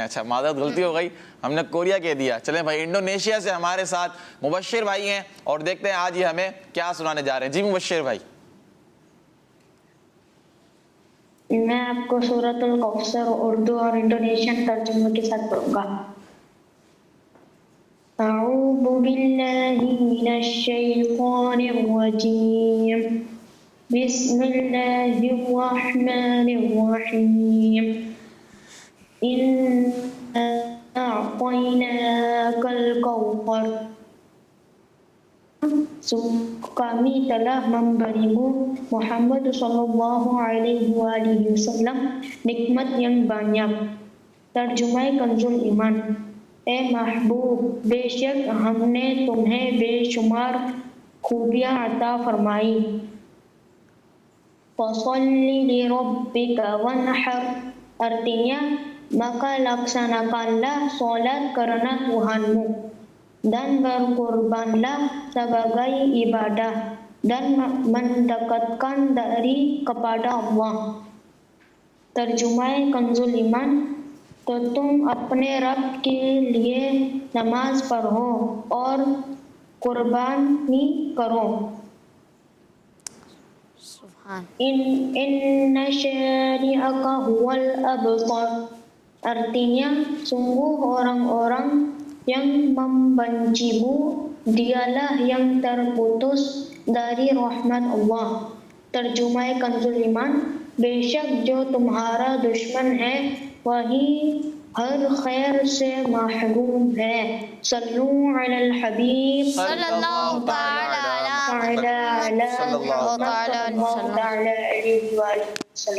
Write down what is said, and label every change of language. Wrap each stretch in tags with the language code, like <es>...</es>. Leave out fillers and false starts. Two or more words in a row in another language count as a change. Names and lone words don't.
<ur>اچھا معذرت غلطی ہو گئی، ہم نے کوریا کہہ دیا. چلیں بھائی انڈونیشیا سے ہمارے ساتھ مبشر بھائی ہیں اور دیکھتے ہیں آج یہ ہمیں کیا سنانے جا رہے ہیں. جی مبشر بھائی. میں آپ کو سورۃ الکوثر اردو اور انڈونیشین ترجمے کے ساتھ پڑھوں گا.</ur> <ar>اعوذ باللہ من الشیطان الرجیم بسم اللہ الرحمن الرحیم إنا أعطيناك الكوثر.</ar> <id>Kami telah memberimu Muhammad</id> <ar>صلى الله عليه وسلم</ar> <id>nikmat yang banyak.</id> <ur>ترجمہ کنزُ الایمان. اے محبوب بے شک ہم نے تمہیں بے شمار خوبیاں عطا فرمائی.</ur> <ar>فَصَلِّ لِرَبِّكَ وَانْحَرْ.</ar> <id>Artinya maka laksanakanlah sholat karena Tuhanmu dan berkurbanlah sebagai ibadah dan mendekatkan diri kepada Allah.</id> <ur>ترجمہ کنزُ الایمان. تو تم اپنے رب کے لیے نماز پڑھو اور قربانی کرو.</ur> <ar>إن شانئك هو الأبتر.</ar> <id>Artinya sungguh orang-orang yang membencimu dialah yang terputus dari rahmat Allah.</id> <ur>ترجمہ کنزُ الایمان. بے شک جو تمہارا دشمن ہے وہی ہر خیر سے محروم ہے.</ur> <ar>صلو علی الحبیب صلی اللہ تعالی علیہ وسلم.</ar>